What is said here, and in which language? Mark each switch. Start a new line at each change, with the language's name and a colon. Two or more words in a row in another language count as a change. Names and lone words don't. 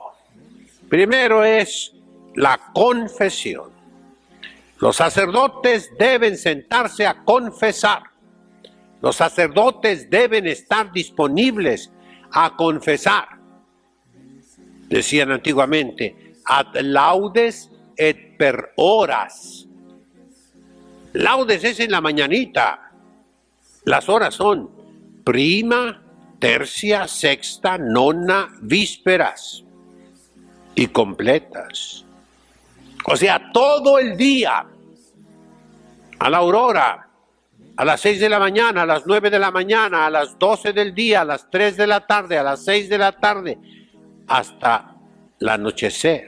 Spanish: Primero es la confesión. Los sacerdotes deben sentarse a confesar. Los sacerdotes deben estar disponibles a confesar. Decían antiguamente,
Latin: ad laudes et per horas.
Spanish: Laudes es en la mañanita. Las horas son prima, tercia, sexta, nona, vísperas y completas. O sea, todo el día, a la aurora, a las 6 de la mañana, a las 9 de la mañana, a las 12 del día, a las 3 de la tarde, a las 6 de la tarde, hasta el anochecer.